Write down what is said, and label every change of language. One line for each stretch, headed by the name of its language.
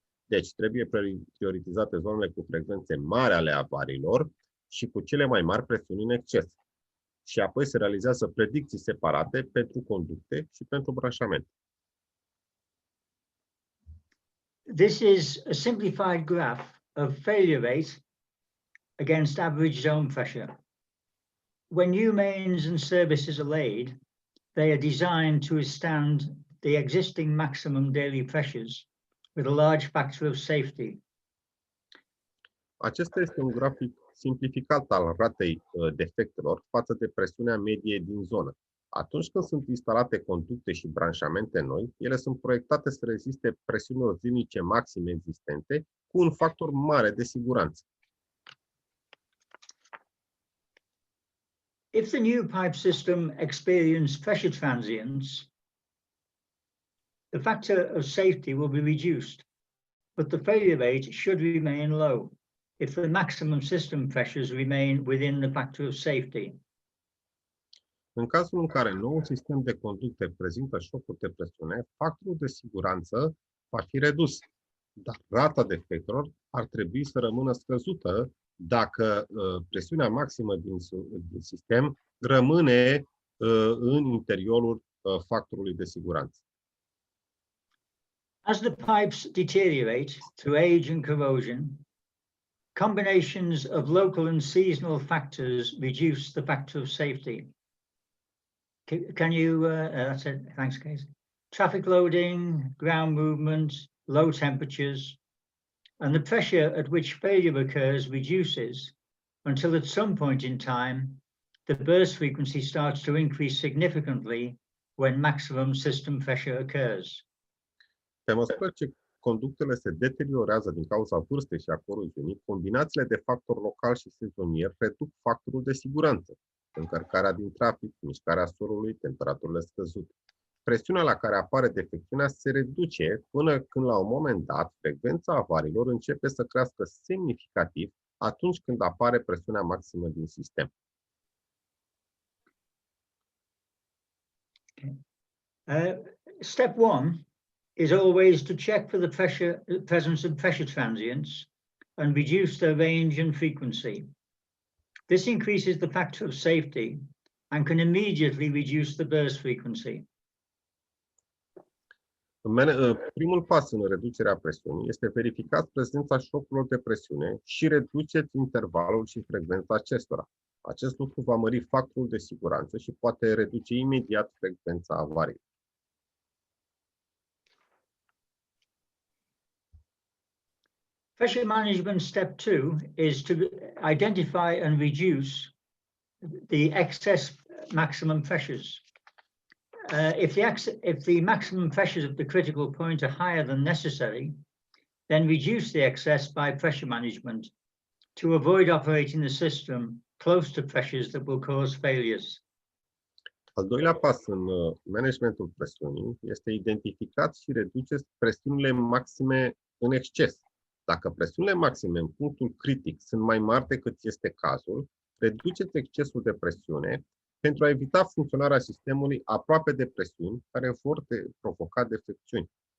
Romanian: Deci trebuie prioritizate zonele cu frecvențe mari ale avariilor și cu cele mai mari presiuni în exces. Și apoi se realizează predicții separate pentru conducte și pentru branșament.
English: This is a simplified graph of failure rate against average zone pressure. When new mains and services are laid, they are designed to withstand the existing maximum daily pressures with a large factor of safety.
Romanian: Acesta este un grafic simplificat al ratei defectelor față de presiunea medie din zonă. Atunci când sunt instalate conducte și branșamente noi, ele sunt proiectate să reziste presiunilor zilnice maxime existente cu un factor mare de siguranță.
English: If the new pipe system experienced pressure transients, the factor of safety will be reduced, but the failure rate should remain low if the maximum system pressures remain within the factor of safety.
Romanian: În cazul în care noul sistem de conducte prezintă șocuri de presiune, factorul de siguranță va fi redus, dar rata defectelor ar trebui să rămână scăzută dacă presiunea maximă din sistem rămâne în interiorul factorului de siguranță.
English: As the pipes deteriorate through age and corrosion, combinations of local and seasonal factors reduce the factor of safety. Can you, that's it, thanks, Casey. Traffic loading, ground movement, low temperatures, and the pressure at which failure occurs reduces until at some point in time, the burst frequency starts to increase significantly when maximum system pressure occurs.
Romanian: Pe măsură ce conductele se deteriorează din cauza vârstei și a coroziunii, combinațiile de factor local și sezonier reduc factorul de siguranță, încărcarea din trafic, mișcarea solului, temperaturile scăzute. Presiunea la care apare defecțiunea se reduce până când la un moment dat frecvența avariilor începe să crească semnificativ atunci când apare presiunea maximă din sistem.
English: Step 1 is always to check for the presence of pressure transients and reduce their range and frequency. This increases the factor of safety and can immediately reduce the burst frequency.
Romanian: Primul pas în reducerea presiunii este verificați prezența șocurilor de presiune și reduceți intervalul și frecvența acestora. Acest lucru va mări factorul de siguranță și poate reduce imediat frecvența avariei.
English: Pressure management step 2 is to identify and reduce the excess maximum pressures. If the maximum pressures at the critical point are higher than necessary, then reduce the excess by pressure management to avoid operating the system close to pressures that will cause failures.
Romanian: Al doilea pas în managementul presiunii este identificați și reduceți presiunile maxime în exces. Dacă presiunile maxime în punctul critic sunt mai mari decât este cazul, reduceți excesul de presiune pentru a evita funcționarea sistemului aproape de presiuni care vor provoca defecțiuni.